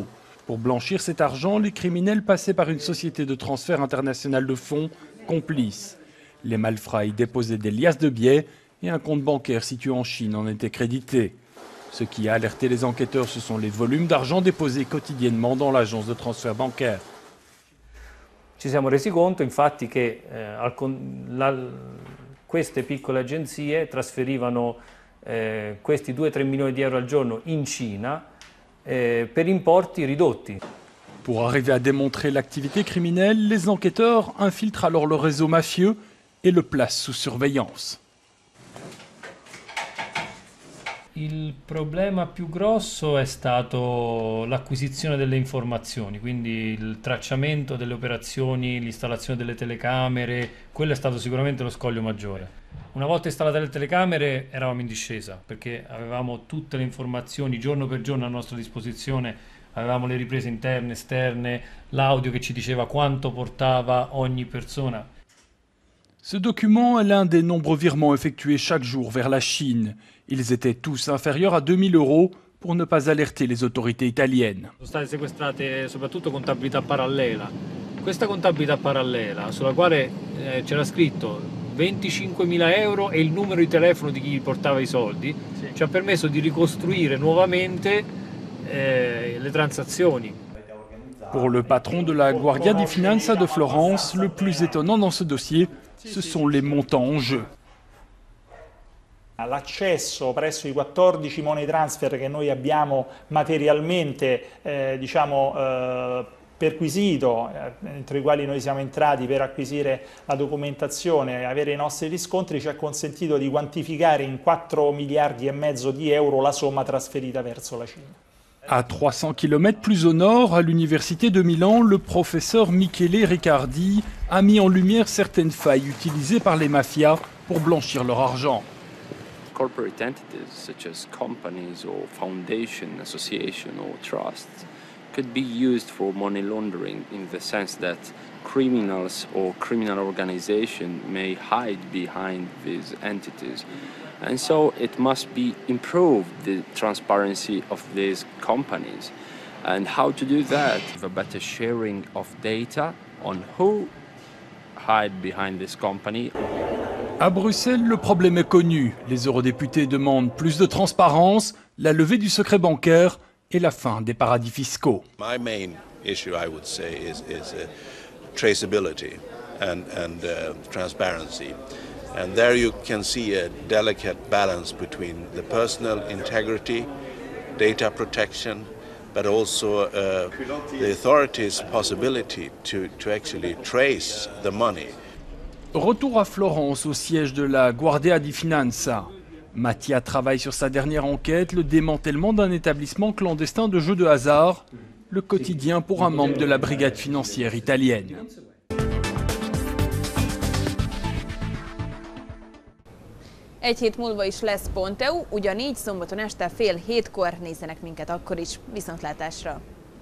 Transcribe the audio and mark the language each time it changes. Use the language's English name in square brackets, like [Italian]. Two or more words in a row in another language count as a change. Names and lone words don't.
[French] Pour blanchir cet argent, les criminels passaient par une société de transfert international de fonds, Complice. Les malfrats y déposaient des liasses de billets et un compte bancaire situé en Chine en était crédité. Ce qui a alerté les enquêteurs, ce sont les volumes d'argent déposés quotidiennement dans l'agence de transfert bancaire. [Italian] Ci siamo resi conto infatti che queste piccole agenzie trasferivano questi 2-3 milioni di euro al giorno in Cina per importi ridotti. [French] Pour arriver à démontrer l'activité criminelle, les enquêteurs infiltrent alors le réseau mafieux et le placent sous surveillance. [Italian] Il problema più grosso è stato l'acquisizione delle informazioni, quindi il tracciamento delle operazioni, l'installazione delle telecamere, quello è stato sicuramente lo scoglio maggiore. Una volta installate le telecamere eravamo in discesa perché avevamo tutte le informazioni giorno per giorno a nostra disposizione, avevamo le riprese interne, esterne, l'audio che ci diceva quanto portava ogni persona. [French] Ce document est l'un des nombreux virements effectués chaque jour vers la Chine. Ils étaient tous inférieurs à 2000 € pour ne pas alerter les autorités italiennes. [Italian] Sono state sequestrate soprattutto contabilità parallela. Questa contabilità parallela, sulla quale c'era scritto 25.000 € e il numero di telefono di chi portava i soldi, ci ha permesso di ricostruire nuovamente le transazioni. [French] Pour le patron de la Guardia di Finanza de Florence, le plus étonnant dans ce dossier, ce sont les montants en jeu. [Italian] L'accesso presso i 14 [English] money transfer [Italian] che noi abbiamo materialmente perquisito, entro i quali noi siamo entrati per acquisire la documentazione e avere i nostri riscontri, ci ha consentito di quantificare in 4,5 miliardi di euro la somma trasferita verso la Cina. [French] À 300 km plus au nord, à l'université de Milan, le professeur Michele Riccardi a mis en lumière certaines failles utilisées par les mafias pour blanchir leur argent. [English] Corporate entities such as companies or foundation, association or trusts could be used for money laundering in the sense that criminals or criminal organizations may hide behind these entities. And so it must be improved, the transparency of these companies. And how to do that? The better sharing of data on who hide behind this company. [French] À Bruxelles, le problème est connu. Les eurodéputés demandent plus de transparence, la levée du secret bancaire et la fin des paradis fiscaux. [English] My main issue, I would say, is traceability and transparency. And there you can see a delicate balance between the personal integrity, data protection, but also the authorities' possibility to actually trace the money. [French] Retour à Florence, au siège de la Guardia di Finanza. Mattia travaille sur sa dernière enquête, le démantèlement d'un établissement clandestin de jeux de hasard, le quotidien pour un membre de la brigade financière italienne. [Hungarian] Egy hét múlva is lesz Ponteu, ugyanígy szombaton este 6:30 nézzenek minket akkor is. Viszontlátásra!